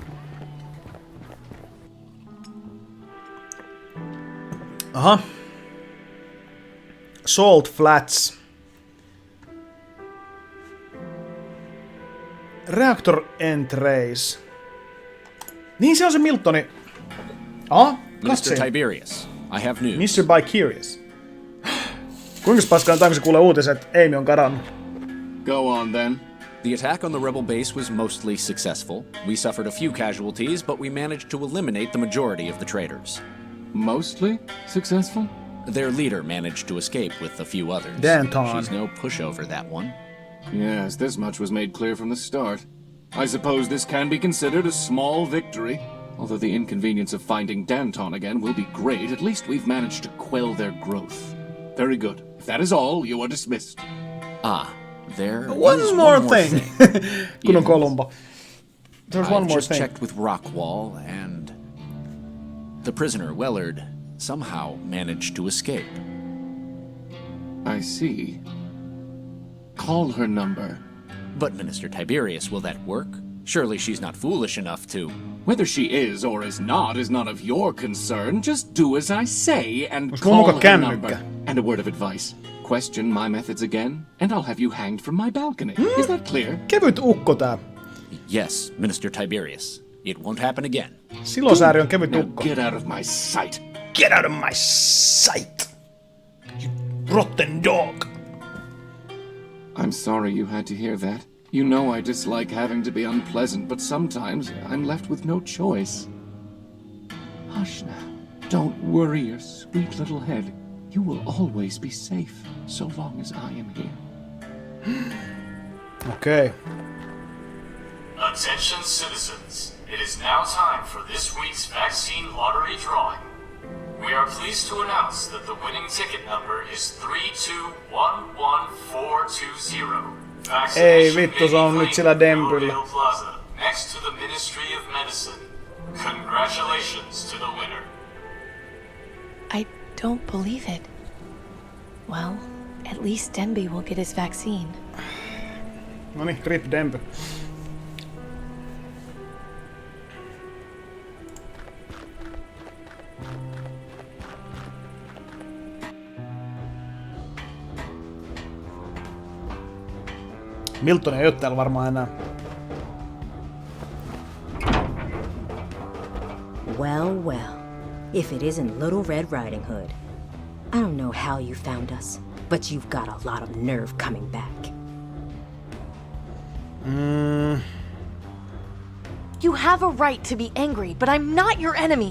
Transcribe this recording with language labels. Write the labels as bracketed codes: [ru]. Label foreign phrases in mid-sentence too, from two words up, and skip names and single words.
[fi] Aha. [en] Salt Flats. Reactor Entrace. [fi] Niin se on se Miltoni. Aha, [en] Mr. Tiberius, I have news. Mr. Bicurious. [fi] Kuinka paskaan taanko se kuulee uutiset, että Amy on kadonnut? [en] Go on then. The attack on the rebel base was mostly successful. We suffered a few casualties, but we managed to eliminate the majority of the traitors. Mostly successful? Their leader managed to escape with a few others. Danton. She's no pushover, that one. Yes, this much was made clear from the start. I suppose this can be considered a small victory. Although the inconvenience of finding Danton again will be great, at least we've managed to quell their growth. Very good. If that is all, you are dismissed. Ah, there one is more one more thing. [fi] Kun on Columbo. [en] There's one I've more just thing. checked with Rockwall, and the prisoner, Wellard, somehow managed to escape. I see. Call her number. But, Minister Tiberius, will that work? Surely she's not foolish enough to... Whether she is or is none of your concern. Just do as I say and [fi] Onks [en] call [fi] mulla [en] her [fi] kännykkä? [en] number. And a word of advice. Question my methods again, and I'll have you hanged from my balcony. Is that clear? [fi] Kevyt ukko tää. [en] Yes, Minister Tiberius. It won't happen again. [fi] Silosääri on kevyt [en] Now [fi] ukko. [en] get out of my sight. Get out of my sight! You rotten dog! I'm sorry you had to hear that. You know I dislike having to be unpleasant, but sometimes I'm left with no choice. Hush now. Don't worry your sweet little head. You will always be safe, so long as I am here. Okay. Attention citizens, it is now time for this week's vaccine lottery drawing. We are pleased to announce that the winning ticket number is 3211420. [fi] Ei vittu, se on nyt sillä dempyllä. [en] Plaza, next to the Ministry of Medicine. Congratulations to the winner. I don't believe it. Well, at least Denby will get his vaccine. [fi] Noniin, rip Denby. Milton ei oo täällä varmaan enää. [en] Well, well. If it isn't Little Red Riding Hood. I don't know how you found us, but you've got a lot of nerve coming back. You have a right to be angry, but I'm not your enemy.